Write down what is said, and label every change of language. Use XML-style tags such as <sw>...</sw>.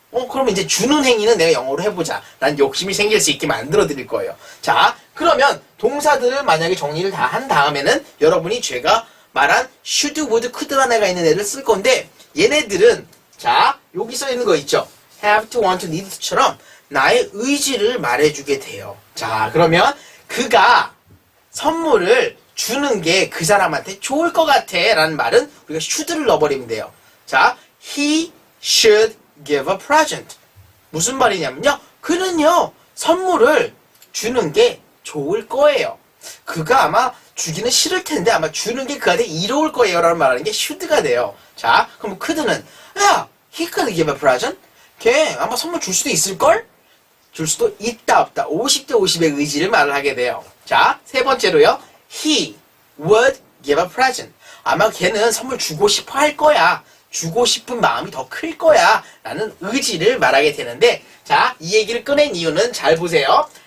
<ko>그러면 이제 주는 행위는 내가 영어로 해보자. 라는 욕심이 생길 수 있게 만들어 드릴 거예요. 자, 그러면 동사들을 만약에 정리를 다 한 다음에는 여러분이 제가 말한 should, would, could라는 애가 있는 애를 쓸 건데 얘네들은 자, 여기 써 있는 거 있죠? have to, want to, need to처럼 나의 의지를 말해주게 돼요. 자, 그러면 그가 선물을 주는 게 그 사람한테 좋을 것 같아 라는 말은 우리가 should를 넣어버리면 돼요.</ko> <en>자, he should give a present.</en> <ko>무슨 말이냐면요. 그는요, 선물을 주는 게 좋을 거예요. 그가 아마 주기는 싫을 텐데 아마 주는 게 그한테 이로울 거예요 라는 말하는 게 should가 돼요.</ko> <en>자, 그럼 could는 he could give a present.</en> <ko>걔 아마 선물 줄 수도 있을걸? 줄 수도 있다 없다. 50대 50의 의지를 말을 하게 돼요.</ko> <en>자, 세 번째로요. He would give a present.</en> <ko>아마 걔는 선물 주고 싶어 할 거야. 주고 싶은 마음이 더 클 거야. 라는 의지를 말하게 되는데 자, 이 얘기를 꺼낸 이유는 잘 보세요.</ko>